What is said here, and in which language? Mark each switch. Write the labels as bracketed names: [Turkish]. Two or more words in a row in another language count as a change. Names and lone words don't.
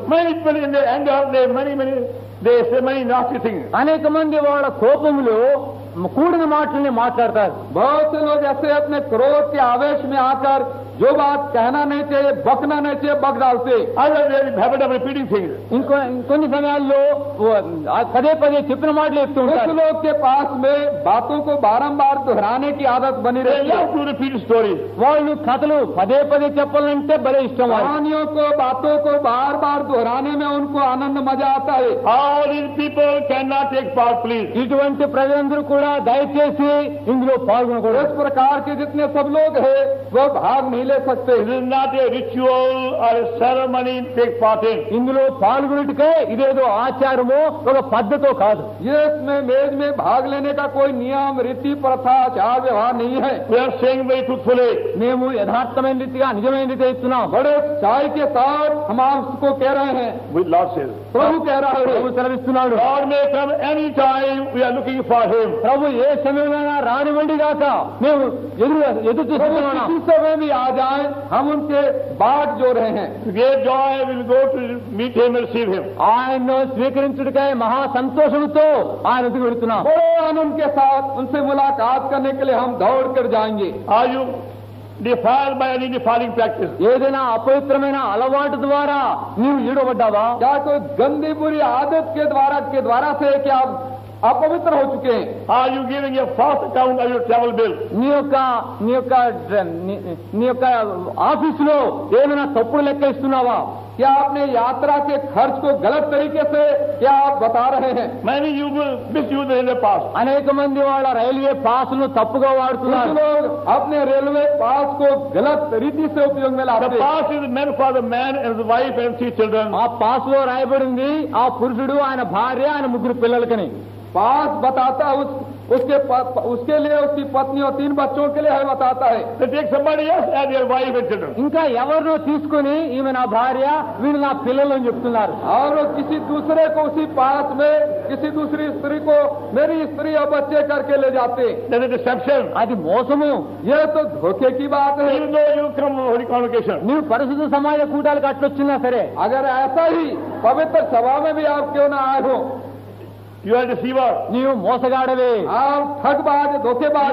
[English] Many people in their anger, they say many nasty things. [Telugu] అనేక మంది వాళ్ళ కోపంలో కూడిన మాటల్ని మాట్లాడతారు. [Hindi] बहुत से लोग ऐसे अपने क्रोध के आवेश में आकर जो बात कहना नहीं चाहिए, बकना नहीं चाहिए, बक डालते। [English] Others they have a habit of repeating things. [Telugu] ఇంకొన్ని సమయాల్లో పదే పదే చెప్పిన మాటలు చెప్తూ [Hindi] कुछ [Telugu] ఉంటారు. [Hindi] लोग के पास में बातों को बारंबार दोहराने की आदत बनी [English] They [Hindi] रहती है। [English] love to repeat stories. [Telugu] వాళ్ళు కథలు పదే పదే చెప్పాలంటే భలే ఇష్టం వాళ్ళకి. [Hindi] कहानियों को, बातों को बार बार दोहराने में उनको आनंद मजा आता है। [English] All these people cannot take part, please. [Telugu] ఇటువంటి ప్రజలందరూ కూడా దయచేసి ఇందులో పాల్గొనకూడదు. [Hindi] इस प्रकार के जितने सब लोग हैं वो भाग नहीं ले सकते। [English] This is not a ritual or a ceremony to take part in. [Telugu] ఇందులో పాల్గొనటకే ఇదేదో ఆచారమో ఒక పద్ధతో కాదు. [Hindi] ये इसमें मेज में भाग लेने का कोई नियम, रीति, प्रथा, आचार व्यवहार नहीं है। [English] We are saying very truthfully. [Telugu] మేము యథార్థమైన రీతిగా నిజమైన రీతి ఇస్తున్నాం. [Hindi] बड़े चाय के साथ हम आपको कह रहे हैं, [English] With Lord says. [Hindi] प्रभु कह रहा है, [Telugu] ప్రభు సెలవిస్తున్నాడు. [English] God may come any time. We are looking for Him. [Telugu] ప్రభు ఏ సమయంలో రానివ్వండి కాక మేము ఎదురు [Hindi] प्रभु [Telugu] చూస్తున్నాం. [Hindi] किसी समय भी आ जाए, हम उनके बाट जो रहे हैं। [English] To get joy, we will go to meet Him and receive Him. [Telugu] ఆయన్ను స్వీకరించుటకై మహా సంతోషంతో ఆయన ఎదుగు వెళుతున్నాం. [Hindi] बड़े आनंद के साथ उनसे मुलाकात करने के लिए हम दौड़ कर जाएंगे। [English] Are you defiled by any defiling practice? [Telugu] ఏదైనా అపవిత్రమైన అలవాటు ద్వారా నీవు ఈడబడ్డావా? [Hindi] क्या कोई गंदी बुरी आदत के द्वारा से क्या आप अपवित्र हो चुके हैं? [English] Are you giving a false account of your travel bill? [Telugu] నీ యొక్క ఆఫీసులో ఏమైనా తప్పుడు లెక్క ఇస్తున్నావా? [Hindi] क्या आपने यात्रा के खर्च को गलत तरीके से क्या आप बता रहे हैं? [English] Many you will misuse in the past. [Telugu] అనేక మంది వాళ్ళ రైల్వే పాసును తప్పుగా [Hindi] कुछ [Telugu] వాడుతున్నారు. [Hindi] लोग अपने रेलवे पास को गलत रीति से उपयोग में [English] The [Hindi] लाते हैं। [English] pass is meant for the man and his wife and 3 children. [Telugu] ఆ పాస్ లో రాయబడింది ఆ పురుషుడు, ఆయన భార్య, ఆయన ముగ్గురు పిల్లలకని. [Hindi] पास बताता उसके लिए, उसकी पत्नी और 3 बच्चों के लिए है बताता है। [English] They take somebody else as their wife and children. [Telugu] ఇంకా ఎవరినో తీసుకుని ఈమె నా భార్య, వీళ్ళు నా పిల్లలు అని చెప్తున్నారు. [Hindi] और वो किसी दूसरे को उसी पास में किसी दूसरी स्त्री को मेरी स्त्री और बच्चे करके ले जाते। [English] That is deception. [Telugu] అది మోసము. [Hindi] ये तो धोखे की बात है। [English] Even though you come from holy convocation. [Telugu] నీవు పరిశుద్ధ సమాజ కూటాలకు అట్లొచ్చినా సరే, [Hindi] अगर ऐसा ही पवित्र सभा में भी आप क्यों ना आए हो, [English] You are a deceiver. [Telugu] నీవు మోసగాడవే. [Hindi] आप ठगबाज, धोखेबाज